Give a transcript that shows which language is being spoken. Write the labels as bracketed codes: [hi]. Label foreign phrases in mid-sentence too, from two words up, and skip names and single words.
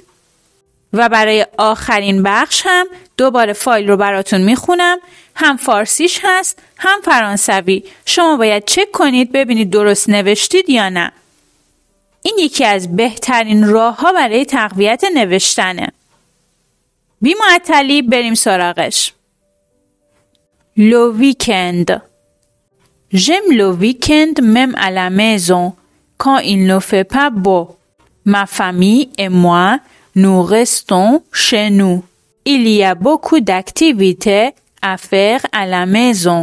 [fa] و برای آخرین بخش هم دوباره فایل رو براتون میخونم. هم فارسیش هست هم فرانسوی. شما باید چک کنید ببینید درست نوشتید یا نه. این یکی از بهترین راه‌ها برای تقویت نوشتنه. بی معطلی بریم سراغش. [fr] Le week-end. J'aime le week-end même à la maison quand il ne fait pas beau. Ma famille et moi, nous restons chez nous. Il y a beaucoup d'activités à faire à la maison.